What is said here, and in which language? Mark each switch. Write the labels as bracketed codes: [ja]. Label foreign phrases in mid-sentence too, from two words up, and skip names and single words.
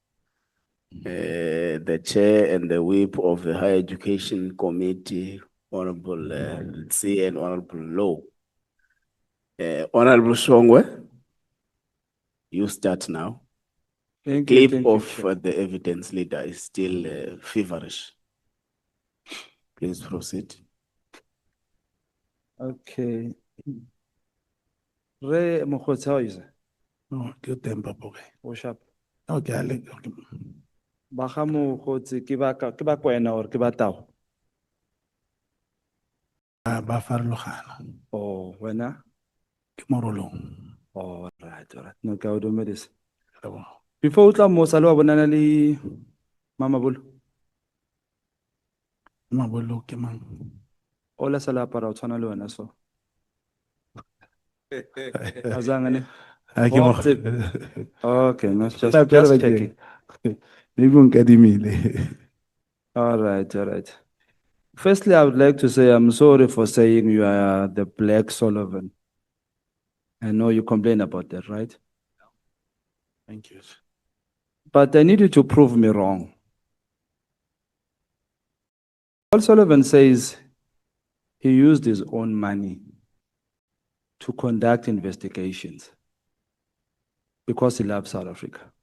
[en] The Chair and the Whip of the Higher Education Committee, Honorable 𝐿C and Honorable Low. Honorable 𝐿𝐵𝐿𝐿, you start now. Thank you, Clip thank you, of Chair. the evidence leader is still feverish. Please proceed. [tn] Okay. Re Mogotsi, [en] how is it? No, [tn] ke teng Papa. O sharp. [en] Okay, [tn] Ba ga Mogotsi ke ba kwena or ke ba Tau? ba farologana. [en] Oh, wena? [tn] Ke Morolong. [en] Oh, right. No, [tn] ke a o dumedisa. Ke leboha. Before o tla mo sa le wa bonana le Mama Bolo, Mabolo ke mang? o la sa le apara o tshwana le wena so. Azangane. Ha ke Oh, mo- [en] Okay, no, just [tn] Tla pele ba [en] checking. [tn] ke- Maybe o nkadimile. [en] All right. Firstly, I would like to say I'm sorry for saying you are the Black Sullivan. I know you complain about that, right? Thank you. But I need you to prove me wrong. Paul Sullivan says he used his own money to conduct investigations because he loves South Africa.